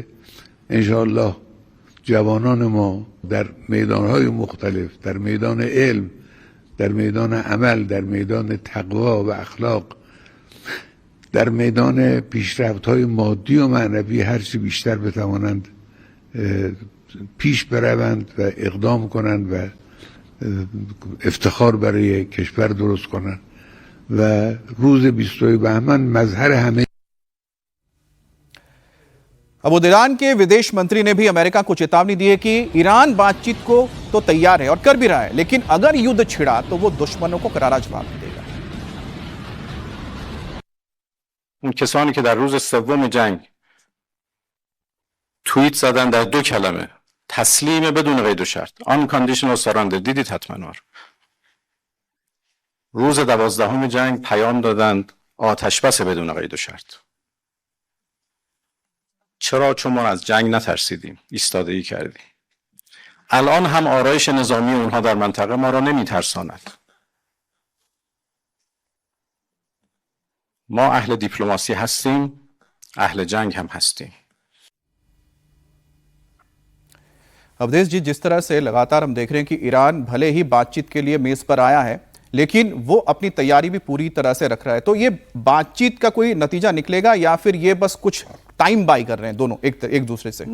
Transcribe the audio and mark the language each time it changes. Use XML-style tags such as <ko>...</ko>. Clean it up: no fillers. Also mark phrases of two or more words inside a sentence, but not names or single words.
<fa>انشاءالله جوانان ما در میدانهای مختلف، در میدان علم، در میدان عمل، در میدان تقوا و اخلاق، در میدان پیشرفت‌های مادی و معنوی هرچی بیشتر بتوانند پیش بروند و اقدام کنند و افتخار برای کشور درست کنند و روز 22 بهمن مظهر همه.</fa> <hi>अब ईरान के विदेश मंत्री ने भी अमेरिका को चेतावनी दी है कि ईरान बातचीत को तो तैयार है और कर भी रहा है, लेकिन अगर युद्ध छिड़ा तो वो दुश्मनों को करारा जवाब देगा।</hi> <fa>اون کسانی که در روز سوم جنگ توییت زدن در 2 کلمه تسلیم بدون قید و شرط</fa> <en>unconditional surrender،</en> <fa>دیدید حتما روز 12 جنگ پیام دادند آتش بس بدون قید و شرط. چرا؟ چون ما از جنگ نترسیدیم، ایستادگی کردیم. الان هم آرایش نظامی اونها در منطقه ما را نمیترساند. ما اهل دیپلماسی هستیم، اهل جنگ هم هستیم.</fa> <hi>अवधेश जी, जिस तरह से लगातार हम देख रहे हैं कि ईरान भले ही बातचीत के लिए मेज पर आया है, लेकिन वो अपनी तैयारी भी पूरी तरह से रख रहा है, तो ये बातचीत का कोई नतीजा निकलेगा या फिर ये बस कुछ</hi> <en>time buy</en> <hi>कर रहे हैं दोनों एक दूसरे से?</hi>